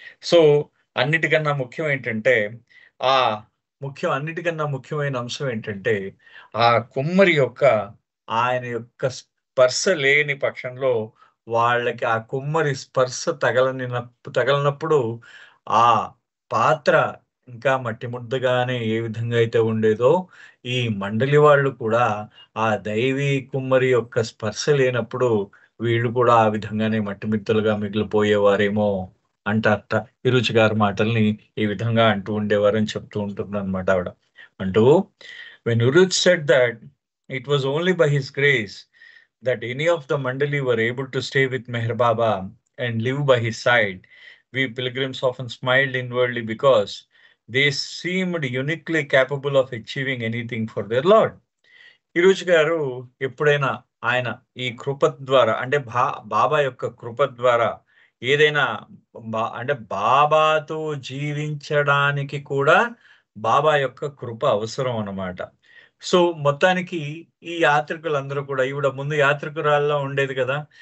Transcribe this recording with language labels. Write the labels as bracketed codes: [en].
[te] So అన్నిటికన్నా ముఖ్యం ఏంటంటే ఆ అన్నిటికన్నా ముఖ్యమైన అంశం ఏంటంటే ఆ కుమ్మరి యొక్క ఆయన యొక్క స్పర్శ లేని పక్షంలో వాళ్ళకి ఆ కుమ్మరి స్పర్శ తగలనప్పుడు ఆ పాత్ర ఇంకా మట్టి ముద్దగానే ఏ విధంగా అయితే ఉండేదో, ఈ మండలి వాళ్ళు కూడా ఆ దైవీ కుమ్మరి యొక్క స్పర్శ లేనప్పుడు వీళ్ళు కూడా ఆ విధంగానే మట్టి ముద్దలుగా మిగిలిపోయేవారేమో అంటారట. ఇరుచి గారి మాటల్ని ఈ విధంగా అంటూ ఉండేవారని చెప్తూ ఉంటుందన్నమాట ఆవిడ. [en] అంటూ when Eruch said that it was only by his grace that any of the Mandali were able to stay with Meher Baba and live by his side. We pilgrims often smiled inwardly because they seemed uniquely capable of achieving anything for their Lord. [te] ఈరోజు గారు ఎప్పుడైనా ఆయన ఈ కృప ద్వారా అంటే బాబా యొక్క కృప ద్వారా ఏదైనా అంటే బాబాతో జీవించడానికి కూడా బాబా యొక్క కృప అవసరం అన్నమాట. సో మొత్తానికి ఈ యాత్రికులందరూ కూడా ఈవిడ ముందు యాత్రికురాల్లో ఉండేది కదా.